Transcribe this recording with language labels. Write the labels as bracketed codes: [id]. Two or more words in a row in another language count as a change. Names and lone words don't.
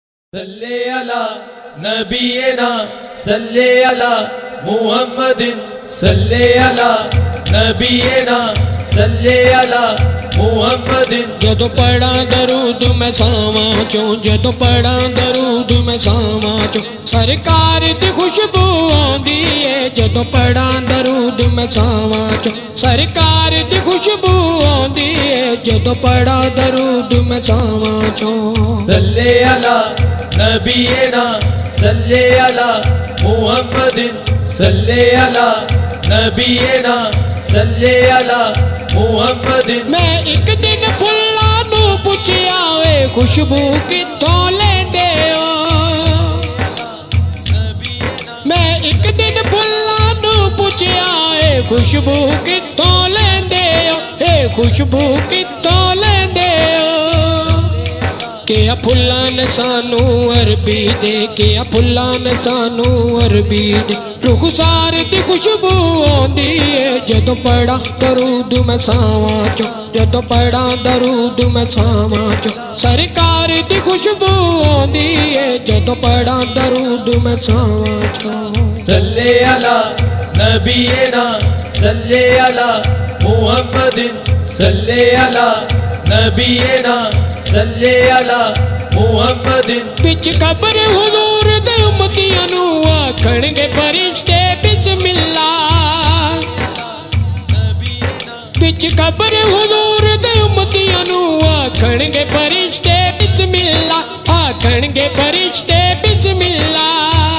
[ar] صل على نبينا صل على محمد صل على نبينا صل على محمد. [pa] ਜਦੋਂ ਪੜ੍ਹਾ ਦਰੂਦ ਮੈਂ ਸਾਵਾਂ ਚੋਂ, ਜਦੋਂ ਪੜ੍ਹਾ ਦਰੂਦ ਮੈਂ ਸਾਵਾਂ ਚੋਂ, ਸਰਕਾਰ ਦੀ ਖ਼ੁਸ਼ਬੂ ਆਂਦੀ ਹੈ। ਜਦੋਂ ਪੜ੍ਹਾ ਦਰੂਦ ਮੈਂ ਸਾਵਾਂ ਚੋਂ, ਸਰਕਾਰ ਦੀ ਖ਼ੁਸ਼ਬੂ ਆਂਦੀ ਹੈ। ਜਦੋਂ ਪੜ੍ਹਾ ਦਰੂਦ ਮੈਂ ਸਾਵਾਂ ਚੋਂ। [ar] صل على نبينا صل على محمد صل على نبينا صل على محمد. [pa] ਮੈਂ ਇੱਕ ਦਿਨ ਫੁੱਲਾਂ ਨੂੰ ਪੁੱਛਿਆ ਵੇ ਖ਼ੁਸ਼ਬੂ ਕਿੱਥੋਂ ਲੈਂਦੇ ਹੋ। ਮੈਂ ਇੱਕ ਦਿਨ ਫੁੱਲਾਂ ਨੂੰ ਪੁੱਛਿਆ ਵੇ ਖ਼ੁਸ਼ਬੂ ਕਿੱਥੋਂ ਲੈਂਦੇ ਹੋ। ਏ ਖ਼ੁਸ਼ਬੂ ਕਿੱਥੋਂ ਲੈਂਦੇ ਹੋ। ਕਿਆ ਫੁੱਲਾਂ ਨੇ ਸਾਨੂੰ ਅਰਬੀ ਦੇ, ਕਿਆ ਫੁੱਲਾਂ ਨੇ ਸਾਨੂੰ ਅਰਬੀ ਦੇ। ਰੁਖ਼ਸਾਰ ਦੀ ਖ਼ੁਸ਼ਬੂ ਆਂਦੀ ਹੈ। ਜਦੋਂ ਪੜ੍ਹਾ ਦਰੂਦ ਮੈਂ ਸਾਵਾਂ ਚੋਂ, ਜਦੋਂ ਪੜ੍ਹਾ ਦਰੂਦ ਮੈਂ ਸਾਵਾਂ ਚੋਂ, ਸਰਕਾਰ ਦੀ ਖ਼ੁਸ਼ਬੂ ਆਂਦੀ ਹੈ। ਜਦੋਂ ਪੜ੍ਹਾ ਦਰੂਦ ਮੈਂ ਸਾਵਾਂ ਚੋਂ। [ar] صل على نبينا صل على محمد صل على نبينا صل على محمد. [pa] ਬਿਚ ਕਬਰ ਹਜ਼ੂਰ ਦੇ ਉੱਮਤੀਆਂ ਨੂ ਆਖਣਗੇ ਫ਼ਰਿਸ਼ਤੇ ਬਿਸਮਿੱਲਾਹ। ਬਿਚ ਕਬਰ ਹਜ਼ੂਰ ਦੇ ਉੱਮਤੀਆਂ ਨੂ ਆਖਣਗੇ ਫ਼ਰਿਸ਼ਤੇ ਬਿਸਮਿੱਲਾਹ, ਆਖਣਗੇ ਫ਼ਰਿਸ਼ਤੇ ਬਿਸਮਿੱਲਾਹ।